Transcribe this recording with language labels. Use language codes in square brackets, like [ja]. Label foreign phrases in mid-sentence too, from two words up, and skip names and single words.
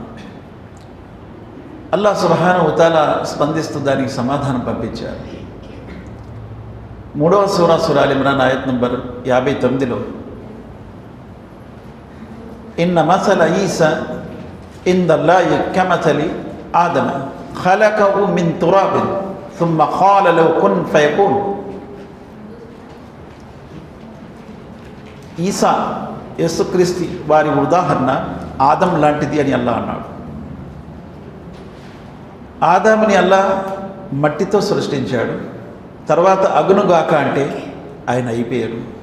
[te] అల్లాహ్ [ar] سبحانه وتعالى [te] స్పందిస్తూ దానికి సమాధానం పంపించారు. 3వ సూరా ఆల్ ఇమ్రాన్ ఆయత్ నంబర్ 59లో [ar] إن مثل عيسى عند الله كمثل آدم خلقه من تراب ثم قال له كن فيكون. [te] ఈసా యేసుక్రీస్తు వారి ఉదాహరణ ఆదం లాంటిది అని అల్లాహ్ అన్నాడు. ఆదాముని అల్లాహ్ మట్టితో సృష్టించాడు, తర్వాత అగునుగాక అంటే ఆయన అయిపోయారు.